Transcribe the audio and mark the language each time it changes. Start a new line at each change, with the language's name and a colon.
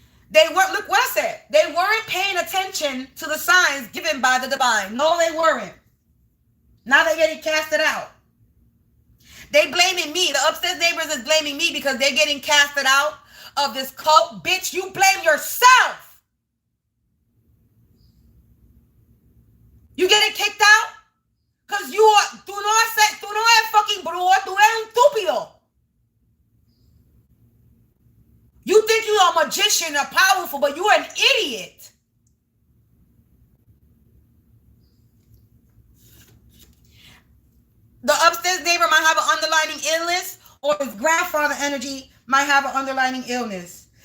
English: They weren't, look what I said. They weren't paying attention to the signs given by the divine. No, they weren't. Now they're getting casted out. They blaming me. The upstairs neighbors is blaming me because they're getting casted out of this cult. Bitch, you blame yourself. You getting kicked out? Because you are,
Spanish: tú no eres fucking brujo, tú eres un estúpido.
English: You think you're a magician or powerful, but you're an idiot. The upstairs neighbor might have an underlying illness, or his grandfather energy might have an underlying illness.